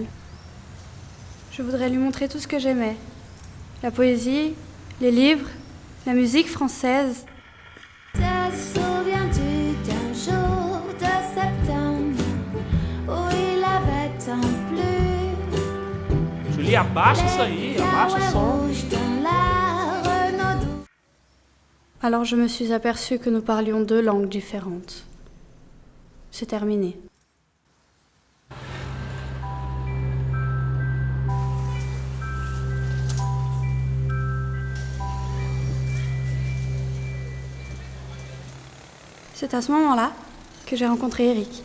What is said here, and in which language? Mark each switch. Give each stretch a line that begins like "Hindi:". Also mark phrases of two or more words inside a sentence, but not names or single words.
French: Je voudrais lui montrer tout ce que j'aimais. La poésie, les livres, la musique française. Te souviens-tu d'un jour de septembre où il avait tant plu? Julie,
Portuguese: abaixa isso aí, abaixa o som.
French: Rouge dans la Renaudot. Alors je me suis aperçue que nous parlions deux langues différentes. C'est terminé. C'est à ce moment-là que j'ai rencontré Eric.